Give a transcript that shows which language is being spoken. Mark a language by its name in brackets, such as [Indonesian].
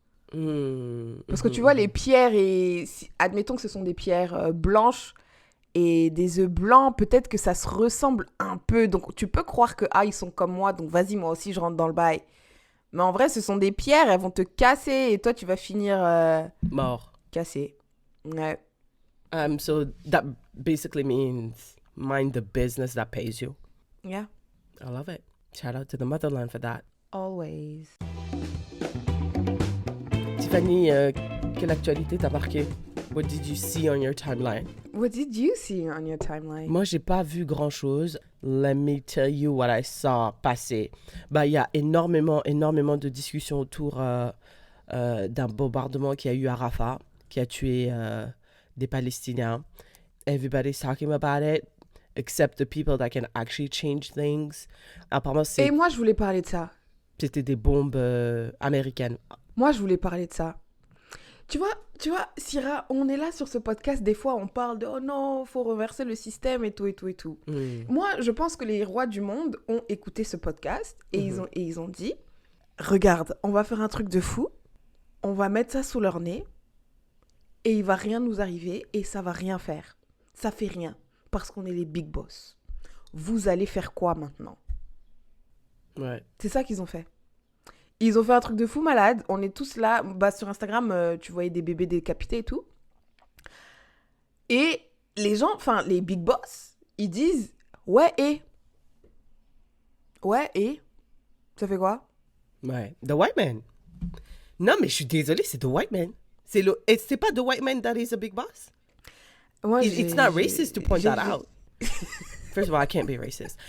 [French] Parce que tu vois, les pierres, admettons que ce sont des pierres blanches et des œufs blancs, peut-être que ça se ressemble un peu. Donc tu peux croire que, ils sont comme moi, donc vas-y, moi aussi je rentre dans le bail. Mais en vrai, ce sont des pierres, elles vont te casser et toi tu vas finir mort. cassé. Ouais. [English] So that basically means mind the business that pays you. Yeah. I love it. Shout out to the motherland for that. Always. [French] Tiffany, quelle actualité t'a marqué? [English] What did you see on your timeline? What did you see on your timeline? [French] Moi, j'ai pas vu grand-chose. [English] Let me tell you what I saw passer. [French] Bah, il y a énormément de discussions autour d'un bombardement qu'il y a eu à Rafah, qui a tué des Palestiniens. [English] Everybody's talking about it, except the people that can actually change things. [French] Apparemment, Et moi, je voulais parler de ça. C'était des bombes américaines. Moi, je voulais parler de ça. Tu vois, Syrah, on est là sur ce podcast, des fois on parle de « Oh non, faut renverser le système et tout, et tout, et tout. » Moi, je pense que les rois du monde ont écouté ce podcast et ils ont dit « Regarde, on va faire un truc de fou, on va mettre ça sous leur nez et il va rien nous arriver et ça va rien faire. Ça fait rien parce qu'on est les big boss. Vous allez faire quoi maintenant ?» Ouais. C'est ça qu'ils ont fait. Ils ont fait un truc de fou malade. On est tous là. Bah, sur Instagram, tu voyais des bébés décapités et tout. Et les gens, enfin, les big boss, ils disent « Ouais, et ? Ça fait quoi ?» Ouais. [English] The white man. [French] Non, mais je suis désolée, c'est [English] the white man. [French] C'est pas [English] the white man that is a big boss. [French] Moi, [English] It's not racist to point that out. First of all, I can't be racist.